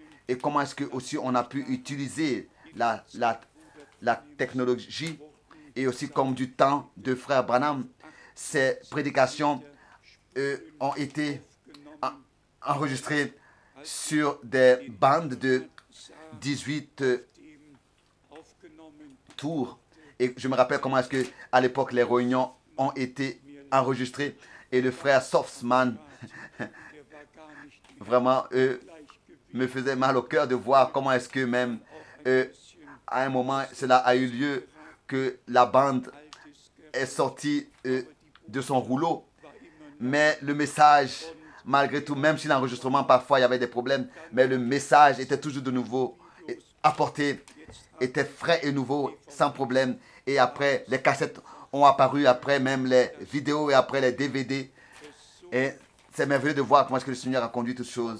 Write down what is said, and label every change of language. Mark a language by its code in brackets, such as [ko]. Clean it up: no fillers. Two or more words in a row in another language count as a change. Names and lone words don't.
[fr] et comment est-ce que aussi on a pu utiliser la technologie et aussi comme du temps de frère Branham, ces prédications ont été enregistrées sur des bandes de 18 [de] aufgenommen, [fr] tours. Et je me rappelle comment est-ce que à l'époque les réunions ont été enregistrées et le frère Softsman [de] der war gar nicht im [fr] vraiment [de] Gleichgewicht. [fr] me faisait mal au cœur de voir comment est-ce que même à un moment cela a eu lieu que la bande [de] Altes [fr] est sortie de son rouleau, [de] war immer [fr] Mais le message, malgré tout, même si l'enregistrement, parfois, il y avait des problèmes, mais le message était toujours de nouveau apporté, était frais et nouveau, sans problème. Et après, les cassettes ont apparu, après même les vidéos et après les DVD. Et c'est merveilleux de voir comment est-ce que le Seigneur a conduit toutes choses.